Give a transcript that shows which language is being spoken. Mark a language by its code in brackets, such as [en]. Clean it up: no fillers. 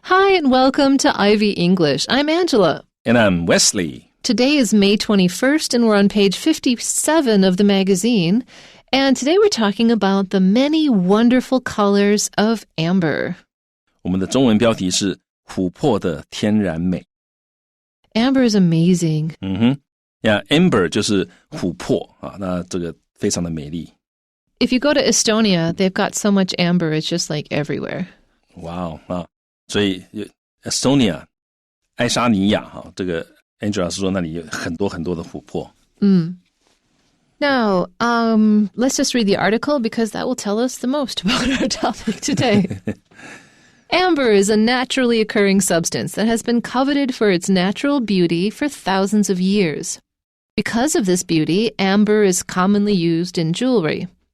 [en] and welcome to Ivy English. I'm Angela. And I'm Wesley. Today is May 21st, and we're on page 57 of the magazine. And today we're talking about the many wonderful colors of amber. [zh] 我们的中文标题是琥珀的天然美。 [en] Amber is amazing. [zh] Amber 就是琥珀啊，那这个非常的美丽。 [en] If you go to Estonia, they've got so much amber, it's just like everywhere. [zh] Wow 啊，所以 Estonia 爱沙尼亚哈，这个 Angela 是说那里有很多很多的琥珀。 [en] Now, let's just read the article because that will tell us the most about our topic today. Amber is a naturally occurring substance that has been coveted for its natural beauty for thousands of years. Because of this beauty, amber is commonly used in jewelry.